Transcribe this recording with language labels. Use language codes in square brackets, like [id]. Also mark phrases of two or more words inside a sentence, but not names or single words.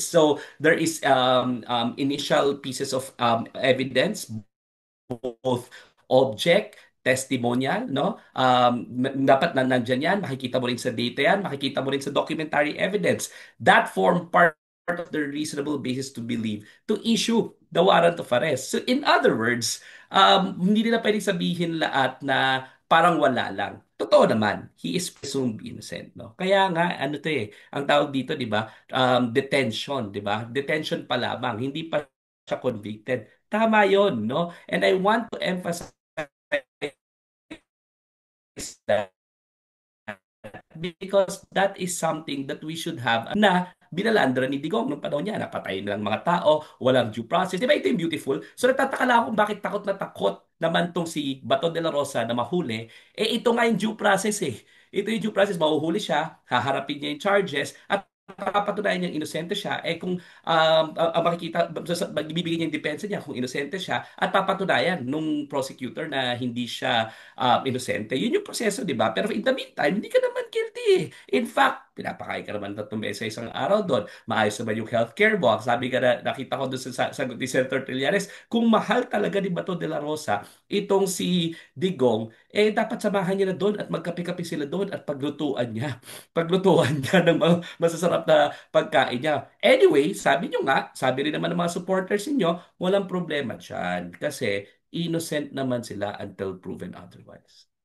[en] So there is initial pieces of evidence, both object, testimonial, no? [tl] Dapat na nandyan yan, makikita mo rin sa data yan, makikita mo rin sa documentary evidence. [en] That form part of the reasonable basis to believe to issue the warrant of arrest. So in other words, [tl] hindi nila pwedeng sabihin lahat na parang wala lang. Totoo naman, [en] he is presumed innocent, no? [tl] Kaya nga, ano to ang tawag dito, di ba? Detention, di ba? Detention pa lamang, hindi pa siya convicted. Tama yon, [en] no? And I want to emphasize that because that is something that we should have [tl] na binalandra ni Digong nung panahon niya, napatay nilang mga tao, walang due process. Di ba ito yung beautiful? So nagtataka lang ako kung bakit takot na takot naman tong si Bato de la Rosa na mahuli. Eh ito nga yung [en] due process [tl] eh. Ito yung [en] due process, [tl] mahuhuli siya, haharapin niya yung charges, at papatunayan niyang inosente siya, eh kung ang makikita, bibigyan niya yung depensa niya kung inosente siya, at papatunayan nung prosecutor na hindi siya inosente. Yun yung proseso, di ba? Pero [en] in the meantime, [tl] hindi ka naman guilty eh. [en] In fact, [tl] pinapakain ka naman 3 beses sa isang araw doon. Maayos naman yung healthcare mo. Sabi ka na, nakita ko doon sa sagot ni Senator Trillanes, kung mahal talaga ni Bato de la Rosa itong si Digong, eh dapat samahan niya na doon at magkape-kape sila doon at paglutuan niya. Paglutuan niya ng mga masasarap na pagkain niya. Anyway, sabi niyo nga, sabi rin naman ng mga supporters niyo, walang problema dyan. [en] Kasi innocent [tl] naman sila [en] until proven otherwise.